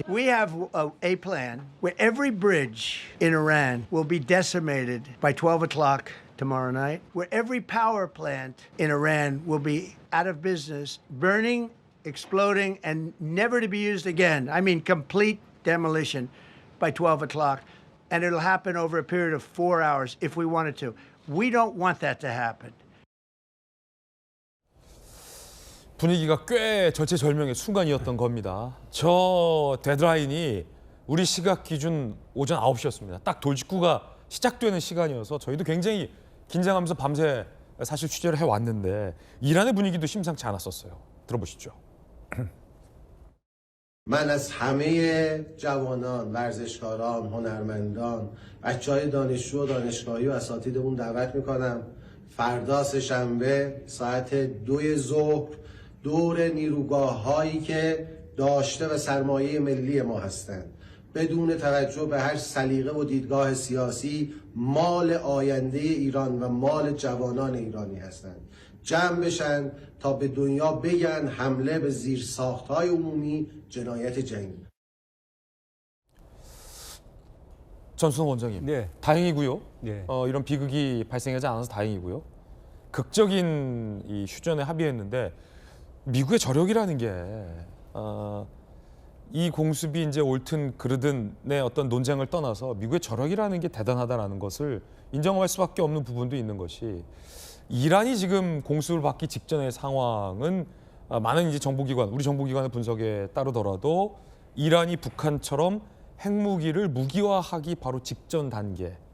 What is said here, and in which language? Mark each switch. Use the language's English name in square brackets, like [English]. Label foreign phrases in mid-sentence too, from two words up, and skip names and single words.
[English] We have a plan where every bridge in Iran will be decimated by 12 o'clock tomorrow night, where every power plant in Iran will be out of business, burning, exploding, and never to be used again. I mean, complete demolition by 12 o'clock. And it'll happen over a period of 4 hours if we wanted to. We don't want that to happen. [Korean] 분위기가 꽤 절체절명의 순간이었던 겁니다. 저 데드라인이 우리 시각 기준 오전 9시였습니다. 딱 돌직구가 시작되는 시간이어서 저희도 굉장히 긴장하면서 밤새 사실 취재를 해왔는데 이란의 분위기도 심상치 않았었어요. 들어보시죠. [Persian] من از همه جوانان، ورزشکاران، هنرمندان، بچه‌های دانشجو و دانشگاهی و اساتیدمون دعوت میکنم فردا سه‌شنبه ساعت 2 ظهر دور نیروگاه هایی که داشته و سرمایه ملی ما هستند بدون توجه به هر سلیقه و دیدگاه سیاسی مال آینده ایران و مال جوانان ایرانی هستند جمع بشن تا به دنیا بگن حمله به زیرساخت‌های عمومی جنایت جنگی. [Korean] 전순호 원장님, 네. 다행이고요. 네. 이런 비극이 발생하지 않아서 다행이고요. 극적인 이 휴전에 합의했는데 미국의 저력이라는 게 이 공습이 이제 옳든 그르든의 어떤 논쟁을 떠나서 미국의 저력이라는 게 대단하다라는 것을 인정할 수밖에 없는 부분도 있는 것이 이란이 지금 공습을 받기 직전의 상황은 많은 이제 정보기관, 우리 정보기관의 분석에 따르더라도 이란이 북한처럼 핵무기를 무기화하기 바로 직전 단계,